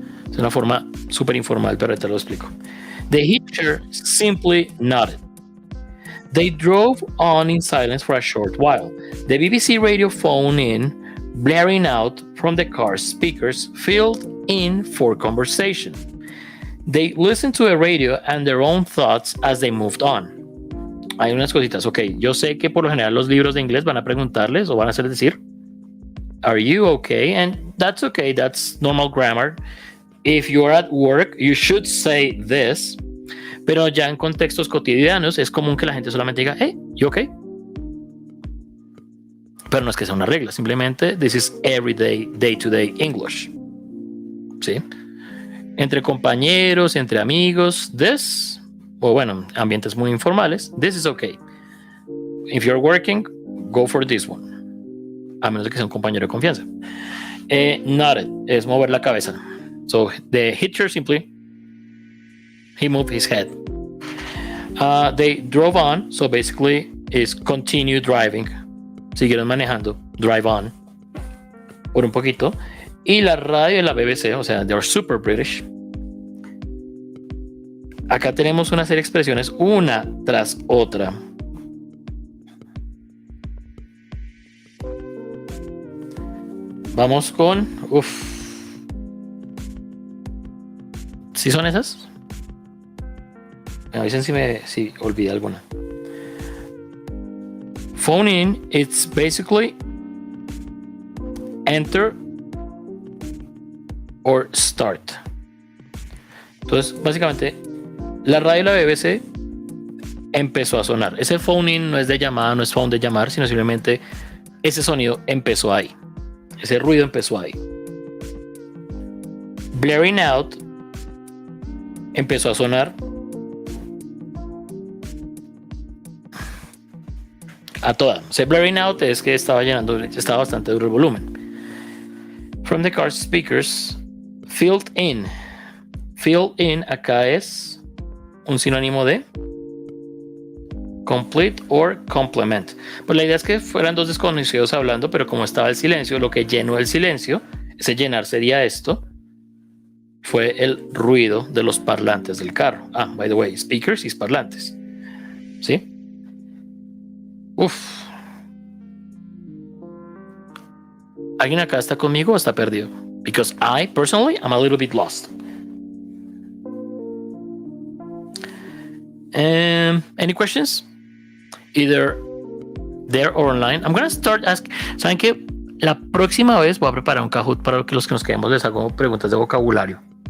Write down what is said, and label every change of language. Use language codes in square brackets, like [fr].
[es] Es una forma súper informal, pero te lo explico. [en] The hitcher simply nodded. They drove on in silence for a short while. The BBC radio phone blaring out from the car's speakers, filled in for conversation. They listened to the radio and their own thoughts as they moved on. [es] Hay unas cositas, ok. Yo sé que por lo general los libros de inglés van a preguntarles o van a hacer decir, [en] are you okay? And that's okay, that's normal grammar. If you're at work, you should say this. [es] Pero ya en contextos cotidianos es común que la gente solamente diga, [en] hey, you okay? [es] Pero no es que sea una regla, simplemente [en] this is everyday, day-to-day English. [es] ¿Sí? Entre compañeros, entre amigos, this, o bueno, ambientes muy informales, [en] this is okay. If you're working, go for this one. [es] A menos de que sea un compañero de confianza. Nodded es mover la cabeza. [en] So the hitcher simply, he moved his head. They drove on, so basically is continue driving. [es] Siguieron manejando, drive on, por un poquito. Y la radio de la BBC, o sea, [en] they're super British. [es] Acá tenemos una serie de expresiones, una tras otra. Vamos con, ¿sí son esas? Me avisen si olvidé alguna. [en] Phone in, it's basically enter or start. [es] Entonces, básicamente, la radio de la BBC empezó a sonar. Ese phone in no es de llamada, no es phone de llamar, sino simplemente ese sonido empezó ahí. Ese ruido empezó ahí. Blaring out empezó a sonar a toda. Blaring out es que estaba bastante duro el volumen. [en] From the car speakers, filled in. [es] Filled in acá es un sinónimo de [en] complete or complement. [es] Pues la idea es que fueran dos desconocidos hablando, pero como estaba el silencio, lo que llenó el silencio, ese llenar sería esto, fue el ruido de los parlantes del carro. [en] By the way, speakers y parlantes. ¿Sí? Uf. [es] ¿Alguien acá está conmigo o está perdido? [en] Because I, personally, I'm a little bit lost. Any questions? Either there or online. I'm going to start asking. [es] ¿Saben qué? La próxima vez voy a preparar un Kahoot para que los que nos quedemos les hago preguntas de vocabulario.